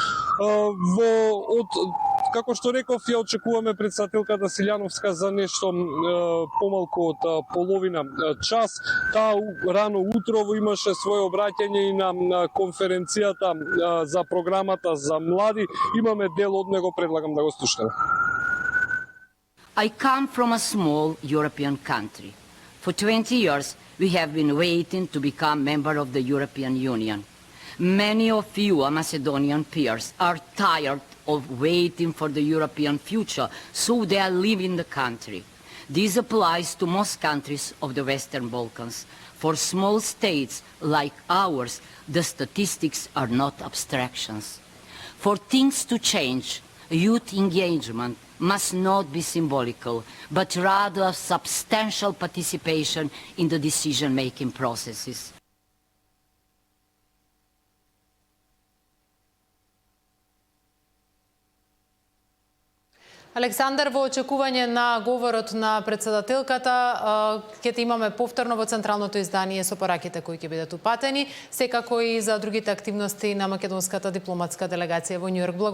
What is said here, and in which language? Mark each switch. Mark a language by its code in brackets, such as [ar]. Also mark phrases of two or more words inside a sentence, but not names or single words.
[mk] Како што реков, ја очекуваме председателката Силјановска за нешто помалку од половина час. Таа рано утрово имаше свое обраќање и на конференцијата за програмата за млади. Имаме дел од него, предлагам да го слушнеме. [en] I come from a small European country. For 20 years we have been waiting to become member of the European Union. Many of you Macedonian peers are tired of waiting for the European future, so they are leaving the country. This applies to most countries of the Western Balkans. For small states like ours, the statistics are not abstractions. For things to change, youth engagement must not be symbolical, but rather substantial participation in the decision-making processes. [mk] Александар, во очекување на говорот на председателката, ќе имаме повторно во централното издание со пораките кои ќе бидат упатени, секако и за другите активности на македонската дипломатска делегација во Њујорк.